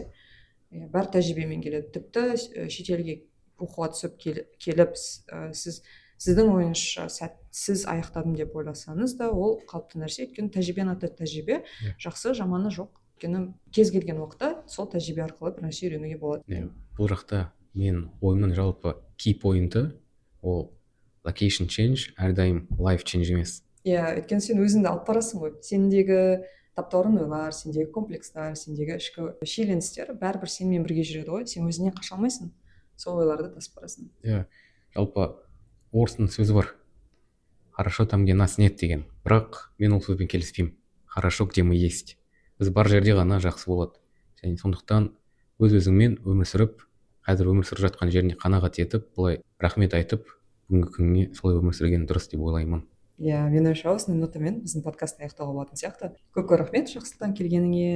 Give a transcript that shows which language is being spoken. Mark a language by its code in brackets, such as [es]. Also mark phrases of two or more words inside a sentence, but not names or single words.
[kk] Бәрі тәжірибемен келеді. Тіпті шетелге оқуға түсіп келіп, сіздің ойыңызша сәтсіз аяқтадым деп ойласаңыз да, ол қалыпты нәрсе. Өйткені тәжірибені ата тәжірибе, жақсы, жаманы жоқ. Өйткені кез келген уақытта сол тәжірибе арқылы бір нәрсе үйренуге болады. Бұл жақта мен ойымның жалпы [en] key point- [kk] ы ол [en] location change, [kk] әрдайым [en] life change [kk] емес. Өйткені сен өзіңді алып барасың ғой. Сендегі таптаурын ойлар, сендегі комплекстар, сендегі ішкі шиеленістер бәрібір сенімен бірге жүреді ғой. Сен өзіңнен қаша алмайсың. Сол ойларды тасып барасың. Жалпы орыстың сөзі бар. [ru] Хорошо там, где нас нет деген. [kk] Бірақ мен ол сөзбен келіспеймін. [ru] Хорошо, где мы есть. [kk] Біз бар жерде ғана жақсы болады. Және сондықтан өз-өзіңмен өмір сүріп, қазір өмір сүріп жатқан жеріне қанағат етіп, былай рахмет айтып, бүгінгі күніне солай өмір сүрген дұрыс деп ойлаймын. Иә, мен ойымша осындай нотамен біздің подкастты аяқтауға болатын сияқты. Көп рахмет Жақсылтан, келгеніңе.